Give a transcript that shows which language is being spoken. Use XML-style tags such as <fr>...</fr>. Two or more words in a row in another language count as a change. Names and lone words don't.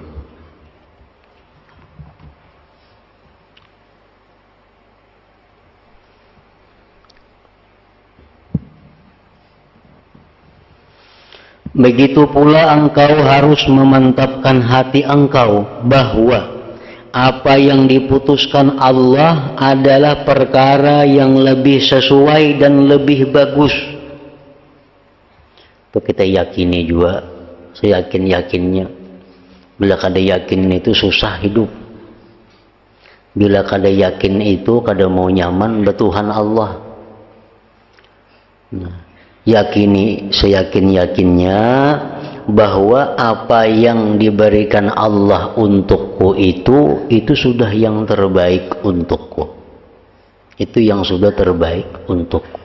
<id>Begitu pula engkau harus memantapkan hati engkau bahwa apa yang diputuskan Allah adalah perkara yang lebih sesuai dan lebih bagus. Itu kita yakini juga, saya yakinnya.</id> <bjn>Bila kada yakin itu susah hidup. Bila kada yakin itu kada mau nyaman betuhan Allah.</bjn> <id>Nah, yakini seyakin-yakinnya bahwa apa yang diberikan Allah untukku itu sudah yang terbaik untukku. Itu yang sudah terbaik untukku.</id>